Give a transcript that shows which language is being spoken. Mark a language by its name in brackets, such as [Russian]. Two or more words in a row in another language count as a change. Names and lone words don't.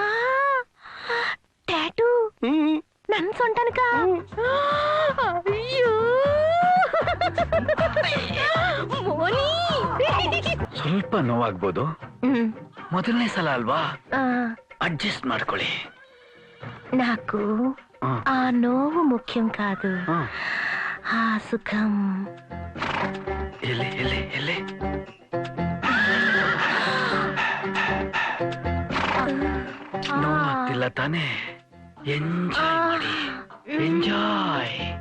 [Kannada] ಟ್ಯಾಟೂ ನನ್ ಸೊಂಟನಕ? ಅಯ್ಯೋ ಮೋನಿ, ಸ್ವಲ್ಪ ನೋವಾಗ್ಬೋದು, ಮೊದಲನೇ ಸಲ ಅಲ್ವಾ, ಅಡ್ಜಸ್ಟ್ ಮಾಡ್ಕೊಳ್ಳಿ. [Telugu] నాకు ఆ నోవు ముఖ్యం కాదు, ఆ సుఖం. [Kannada] ಎಲ್ಲಿ ನೋವಾಗ್ತಿಲ್ಲ ತಾನೇ? ಎಂಜಾಯ್ ಮಾಡಿ, ಎಂಜಾಯ್.